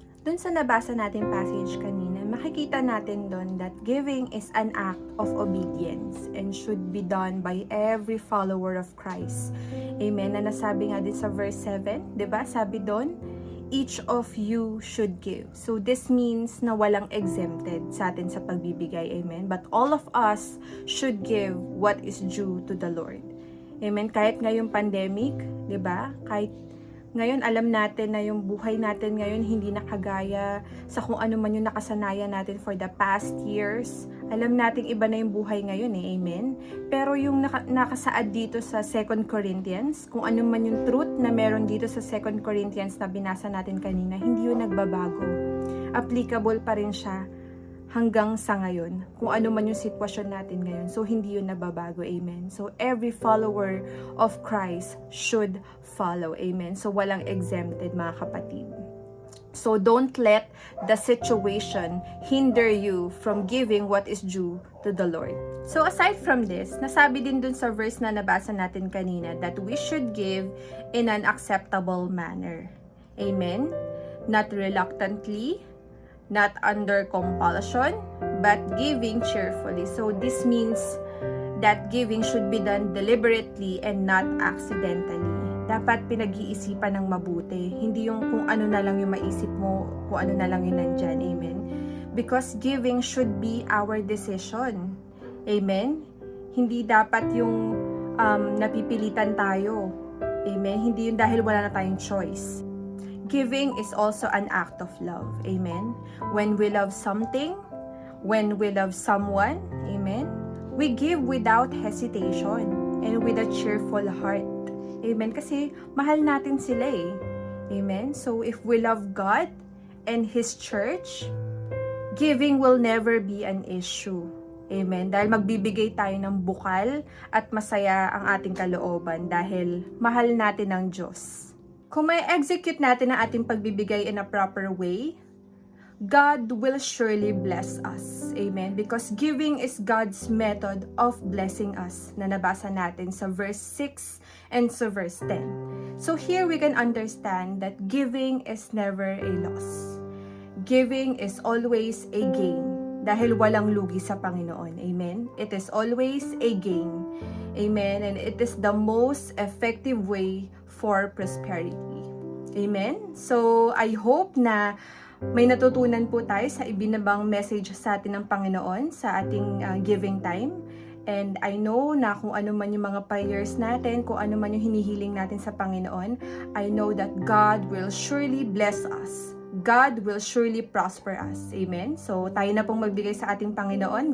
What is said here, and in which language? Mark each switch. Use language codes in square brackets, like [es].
[tl] Dun sa nabasa nating passage kanina, makikita natin doon [en] that giving is an act of obedience and should be done by every follower of Christ. Amen. [tl] Na nasabi nga din sa verse 7, 'di ba? Sabi doon, [en] each of you should give. [tl] So this means na walang exempted sa atin sa pagbibigay. [en] Amen. But all of us should give what is due to the Lord. [tl] Amen. Kahit ngayong pandemic, 'di ba? Kahit ngayon, alam natin na yung buhay natin ngayon hindi nakagaya sa kung ano man yung nakasanayan natin [en] for the past years. [tl] Alam natin iba na yung buhay ngayon Amen? Pero yung nakasaad dito sa 2 Corinthians, kung ano man yung truth na meron dito sa 2 Corinthians na binasa natin kanina, hindi yun nagbabago. Applicable pa rin siya hanggang sa ngayon, kung ano man yung sitwasyon natin ngayon. So, hindi yun nababago. Amen. [en] So, every follower of Christ should follow. Amen. So, [tl] walang exempted, mga kapatid. [en] So, don't let the situation hinder you from giving what is due to the Lord. So, aside from this, [tl] nasabi din dun sa verse na nabasa natin kanina [en] that we should give in an acceptable manner. Amen. Not reluctantly, not under compulsion, but giving cheerfully. So this means that giving should be done deliberately and not accidentally. [tl] Dapat pinag-iisipan ng mabuti. Hindi yung kung ano na lang yung maisip mo, kung ano na lang yung nandyan. Amen? [en] Because giving should be our decision. [tl] Amen? Hindi dapat yung napipilitan tayo. Amen? Hindi yung dahil wala na tayong choice. [en] Giving is also an act of love. Amen? When we love something, when we love someone, amen, we give without hesitation and with a cheerful heart. Amen? [tl] Kasi mahal natin sila Amen? [en] So if we love God and His church, giving will never be an issue. Amen? [tl] Dahil magbibigay tayo ng bukal at masaya ang ating kalooban dahil mahal natin ang Diyos. Kung may execute natin ang ating pagbibigay [en] in a proper way, God will surely bless us. Amen? Because giving is God's method of blessing us [tl] na nabasa natin sa [en] verse 6 and sa verse 10. So here we can understand that giving is never a loss. Giving is always a gain [tl] dahil walang lugi sa Panginoon. [en] Amen? It is always a gain. Amen? And it is the most effective way for prosperity. Amen? [tl] So, [en] I hope [tl] na may natutunan po tayo sa ibinabang message sa atin ng Panginoon sa ating giving time. [en] And I know [tl] na kung ano man yung mga prayers natin, kung ano man yung hinihiling natin sa Panginoon, [en] I know that God will surely bless us. God will surely prosper us. Amen? [tl] So, tayo na pong magbigay sa ating Panginoon.